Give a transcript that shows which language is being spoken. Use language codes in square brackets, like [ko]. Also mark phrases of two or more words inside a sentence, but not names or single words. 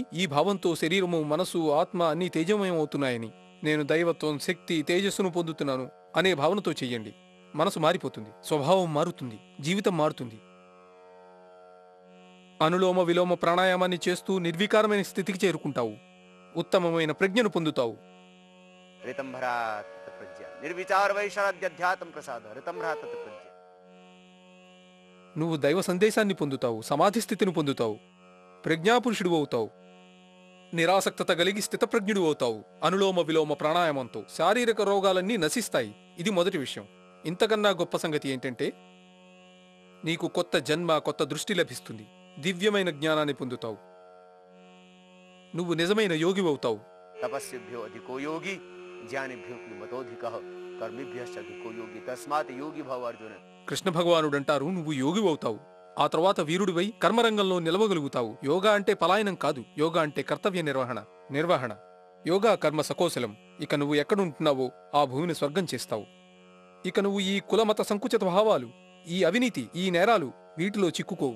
[te] ఈ భావంతో శరీరము, మనసు, ఆత్మ అన్నీ తేజమయం అవుతున్నాయని, నేను దైవత్వం, శక్తి, తేజస్సును పొందుతున్నాను అనే భావనతో చెయ్యండి. మనసు మారిపోతుంది, స్వభావం మారుతుంది, జీవితం మారుతుంది. అనులోమ విలోమ ప్రాణాయామాన్ని చేస్తూ నిర్వికారమైన స్థితికి చేరుకుంటావు. ఉత్తమమైన ప్రజ్ఞను పొందుతావు. [sa] ऋतंभरा तत्प्रज्ञा निर्विचार वैशारद्याध्यात्म प्रसाद ऋतंभरा तत्प्रज्ञा. [te] నువ్వు దైవ సందేశాన్ని పొందుతావు, సమాధి స్థితిని పొందుతావు, ప్రజ్ఞాపురుషుడు అవుతావు, నిరాసక్తత కలిగి స్థితప్రజ్ఞుడు అవుతావు. అనులోమ విలోమ ప్రాణాయామంతో శారీరక రోగాలన్నీ నశిస్తాయి. ఇది మొదటి విషయం. ఇంతకన్నా గొప్ప సంగతి ఏంటంటే నీకు కొత్త జన్మ, కొత్త దృష్టి లభిస్తుంది. దివ్యమైన జ్ఞానాన్ని పొందుతావు. నువ్వు నిజమైన యోగివవుతావు. [sa] तपस्विभ्यो अधिको योगी ज्ञानिभ्यो मतोधिकः कर्मिभ्यश्च अधिको योगी तस्मात् योगी भव अर्जुन. [te] కృష్ణ భగవానుడంటారు, నువ్వు యోగివవుతావు. ఆ తర్వాత వీరుడివై కర్మరంగంలో నిలవగలుగుతావు. యోగా అంటే పలాయనం కాదు. యోగా అంటే కర్తవ్య నిర్వహణ. [sa] योगः कर्म सकौशलम्. [te] ఇక నువ్వు ఎక్కడుంటున్నావో ఆ భూమిని స్వర్గం చేస్తావు. ఇక నువ్వు ఈ కులమత సంకుచిత భావాలు, ఈ అవినీతి, ఈ నేరాలు, వీటిలో చిక్కుకోవు.